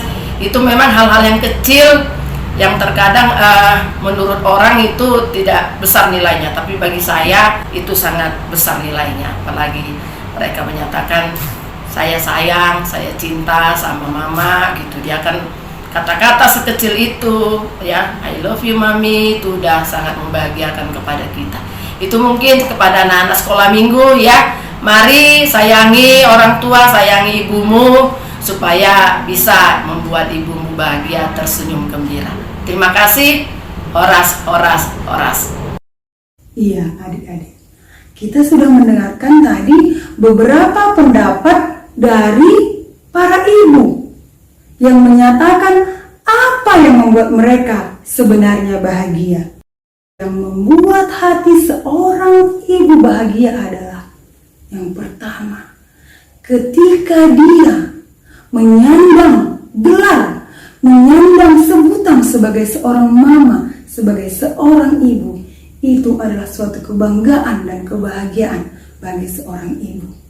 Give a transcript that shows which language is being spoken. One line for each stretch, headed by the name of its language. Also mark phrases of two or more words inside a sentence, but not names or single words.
Indonesian: Itu memang hal-hal yang kecil yang terkadang menurut orang itu tidak besar nilainya, tapi bagi saya itu sangat besar nilainya. Apalagi mereka menyatakan, "Saya sayang, saya cinta sama Mama," gitu. Dia kan kata-kata sekecil itu, ya,
English: "I love you,
Indonesian: Mami," itu udah sangat membahagiakan kepada kita. Itu mungkin kepada anak-anak sekolah minggu, ya. Mari sayangi orang tua, sayangi ibumu, supaya bisa membuat ibumu bahagia, tersenyum gembira. Terima kasih. Horas, horas, horas. Iya, adik-adik. Kita sudah mendengarkan tadi beberapa pendapat dari para ibu yang menyatakan apa yang membuat mereka sebenarnya bahagia. Yang membuat hati seorang ibu bahagia adalah, yang pertama, ketika dia menyandang gelar, menyandang sebutan sebagai seorang mama, sebagai seorang ibu, itu adalah suatu kebanggaan dan kebahagiaan bagi seorang ibu.